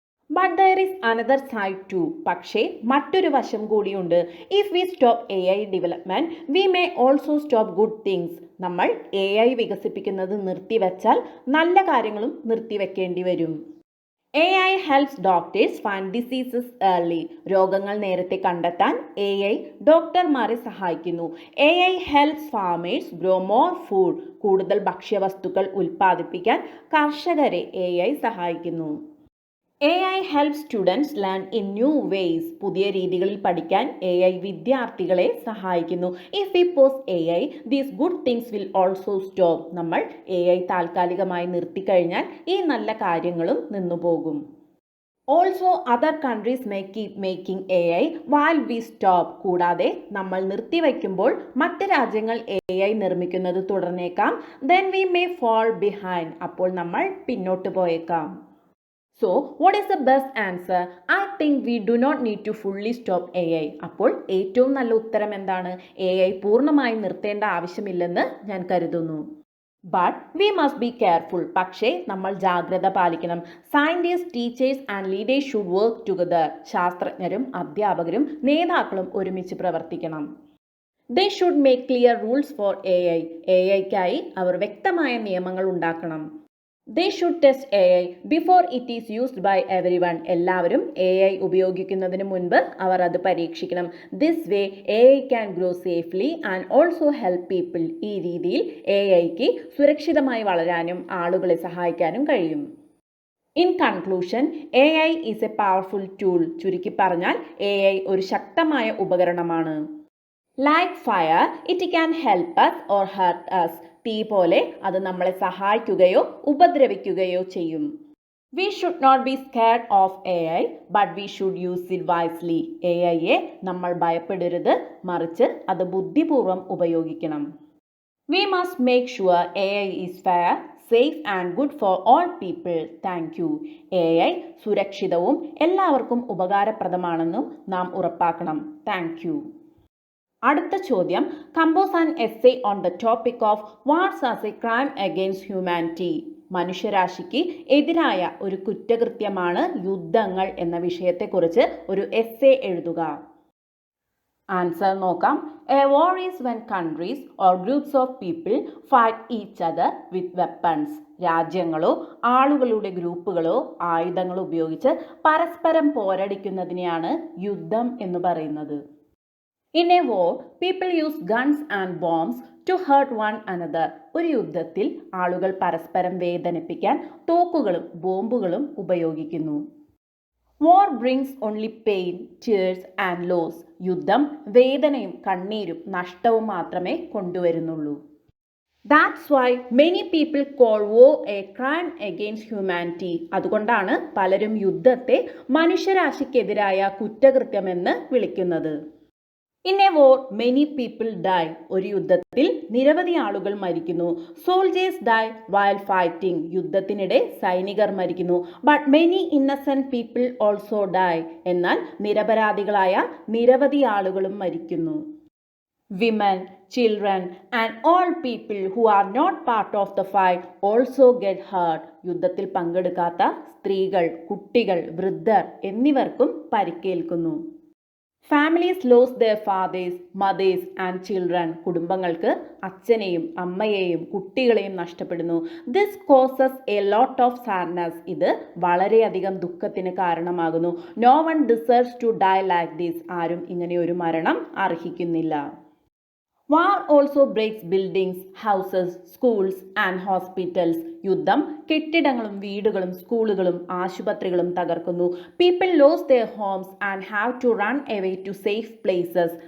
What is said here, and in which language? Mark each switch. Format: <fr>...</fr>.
<en>But there is another side too.</en> <ml>പക്ഷേ മറ്റൊരു വശം കൂടിയുണ്ട്.</ml> <en>If we stop AI development, we may also stop good things.</en> <ml>നമ്മൾ AI വികസിപ്പിക്കുന്നത് നിർത്തിവെച്ചാൽ നല്ല കാര്യങ്ങളും നിർത്തിവെക്കേണ്ടി വരും.</ml> <en>AI helps doctors find diseases early.</en> <ml>രോഗങ്ങൾ നേരത്തെ കണ്ടെത്താൻ AI ഡോക്ടർമാരെ സഹായിക്കുന്നു.</ml> <en>AI helps farmers grow more food.</en> <ml>കൂടുതൽ ഭക്ഷ്യവസ്തുക്കൾ ഉൽപ്പാദിപ്പിക്കാൻ കർഷകരെ AI സഹായിക്കുന്നു.</ml> <en>AI helps students learn in new ways.</en> <ml>പുതിയ രീതികളിൽ പഠിക്കാൻ AI വിദ്യാർത്ഥികളെ സഹായിക്കുന്നു.</ml> <en>If we pause AI, these good things will also stop.</en> <ml>നമ്മൾ AI താൽക്കാലികമായി നിർത്തിക്കഴിഞ്ഞാൽ ഈ നല്ല കാര്യങ്ങളും നിന്നുപോകും.</ml> <en>Also, other countries may keep making AI while we stop.</en> <ml>കൂടാതെ നമ്മൾ നിർത്തിവെക്കുമ്പോൾ മറ്റ് രാജ്യങ്ങൾ AI നിർമ്മിക്കുന്നത് തുടർന്നേക്കാം.</ml> <en>Then we may fall behind.</en> <ml>അപ്പോൾ നമ്മൾ പിന്നോട്ട് പോയേക്കാം.</ml> <en>So, what is the best answer? I think we do not need to fully stop AI.</en> <ml>അപ്പോൾ ഏറ്റവും നല്ല ഉത്തരം എന്താണ്? AI പൂർണ്ണമായി നിർത്തേണ്ട ആവശ്യമില്ലെന്ന് ഞാൻ കരുതുന്നു.</ml> <en>But we must be careful.</en> <ml>പക്ഷേ നമ്മൾ ജാഗ്രത പാലിക്കണം.</ml> <en>Scientists, teachers and leaders should work together.</en> <ml>ശാസ്ത്രജ്ഞരും അധ്യാപകരും നേതാക്കളും ഒരുമിച്ച് പ്രവർത്തിക്കണം.</ml> <en>They should make clear rules for AI.</en> <ml>AIക്കായി അവർ വ്യക്തമായ നിയമങ്ങൾ ഉണ്ടാക്കണം.</ml> <en>They should test AI before it is used by everyone.</en> <ml>എല്ലാവരും AI ഉപയോഗിക്കുന്നതിന് മുൻപ് അവർ അത് പരീക്ഷിക്കണം.</ml> <en>This way AI can grow safely and also help people.</en> <ml>ഈ രീതിയിൽ AIക്ക് സുരക്ഷിതമായി വളരാനും ആളുകളെ സഹായിക്കാനും കഴിയും.</ml> <en>In conclusion, AI is a powerful tool.</en> <ml>ചുരുക്കി പറഞ്ഞാൽ AI ഒരു ശക്തമായ ഉപകരണമാണ്.</ml> <en>Like fire, it can help us or hurt us.</en> <ml>തീ പോലെ അത് നമ്മളെ സഹായിക്കുകയോ ഉപദ്രവിക്കുകയോ ചെയ്യും.</ml> <en>We should not be scared of AI, but we should use it wisely.</en> <ml>AIയെ നമ്മൾ ഭയപ്പെടരുത്, മറിച്ച് അത് ബുദ്ധിപൂർവ്വം ഉപയോഗിക്കണം.</ml> <en>We must make sure AI is fair, safe and good for all people. Thank you.</en> <ml>AI സുരക്ഷിതവും എല്ലാവർക്കും ഉപകാരപ്രദമാണെന്നും നാം ഉറപ്പാക്കണം.</ml> <en>Thank you.</en> <ml>അടുത്ത ചോദ്യം,</ml> <en>Compose an essay on the topic of wars as a crime against humanity.</en> <ml>മനുഷ്യരാശിക്ക് എതിരായ ഒരു കുറ്റകൃത്യമാണ് യുദ്ധങ്ങൾ എന്ന വിഷയത്തെക്കുറിച്ച് ഒരു എസ്സേ എഴുതുക. ആൻസർ നോക്കാം.</ml> <en>A war is when countries or groups of people fight each other with weapons.</en> <ml>രാജ്യങ്ങളോ ആളുകളുടെ ഗ്രൂപ്പുകളോ ആയുധങ്ങൾ ഉപയോഗിച്ച് പരസ്പരം പോരടിക്കുന്നതിനെയാണ് യുദ്ധം എന്ന് പറയുന്നത്.</ml> <en>In a war people use guns and bombs to hurt one another.</en> <ml>ഒരു യുദ്ധത്തിൽ ആളുകൾ പരസ്പരം വേദനിപ്പിക്കാൻ തോക്കുകളും ബോംബുകളും ഉപയോഗിക്കുന്നു.</ml> <en>War brings only pain, tears and loss.</en> <ml>യുദ്ധം വേദനയും കണ്ണീരും നഷ്ടവും മാത്രമേ കൊണ്ടുവരുന്നുള്ളൂ.</ml> <en>That's why many people call war a crime against humanity.</en> <ml>അതുകൊണ്ടാണ് പലരും യുദ്ധത്തെ മനുഷ്യരാശിക്കെതിരായ കുറ്റകൃത്യമെന്ന് വിളിക്കുന്നത്.</ml> <en>In a war many people die.</en> <ml>ഒരു യുദ്ധത്തിൽ നിരവധി ആളുകൾ മരിക്കുന്നു.</ml> <en>Soldiers die while fighting.</en> <ml>യുദ്ധത്തിനിടെ സൈനികർ മരിക്കുന്നു.</ml> <en>But many innocent people also die.</en> <ml>എന്നാൽ നിരപരാധികളായ നിരവധി ആളുകളും മരിക്കുന്നു.</ml> <en>Women, children and all people who are not part of the fight also get hurt.</en> <ml>യുദ്ധത്തിൽ പങ്കെടുക്കാത്ത സ്ത്രീകൾ, കുട്ടികൾ, വൃദ്ധർ എന്നിവർക്കും പരിക്കേൽക്കുന്നു. Families loss</ml> <en>their fathers, mothers and children.</en> <ml>കുടുംബങ്ങൾക്ക് അച്ഛനെയും അമ്മയെയും കുട്ടികളെയും നഷ്ടപ്പെടുന്നു.</ml> <en>This causes a lot of sadness.</en> <ml>ഇത് വളരെയധികം ദുഃഖത്തിന് കാരണമാകുന്നു.</ml> <en>No one deserves to die like this.</en> <ml>ആരും ഇങ്ങനെ ഒരു മരണം അർഹിക്കുന്നില്ല.</ml> <en>War also breaks buildings, houses, schools and hospitals.</en> <ml>യുദ്ധം കെട്ടിടങ്ങളും വീടുകളും സ്കൂളുകളും ആശുപത്രികളും തകർക്കുന്നു.</ml> <en>People lose their homes and have to run away to safe places.</en>